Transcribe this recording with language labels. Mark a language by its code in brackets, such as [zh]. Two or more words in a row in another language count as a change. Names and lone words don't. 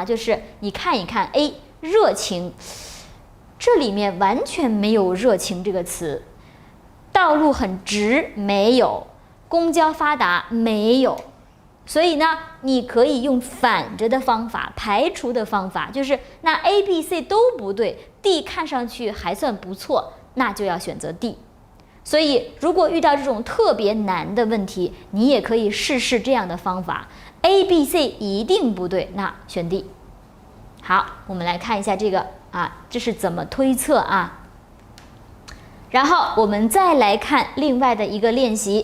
[zh] 就是你看一看 A 熱情，這裡面完全沒有熱情這個詞，道路很直沒有，公交發達沒有，所以呢你可以用反着的方法，排除的方法，就是那 A、B、C 都不对， D 看上去還算不錯，那就要選擇 D。所以如果遇到這種特別難的問題，你也可以試試這樣的方法， A、B、C 一定不對，那選 D。好，我們來看一下這個這是怎麼推測然後我們再來看另外的一個練習。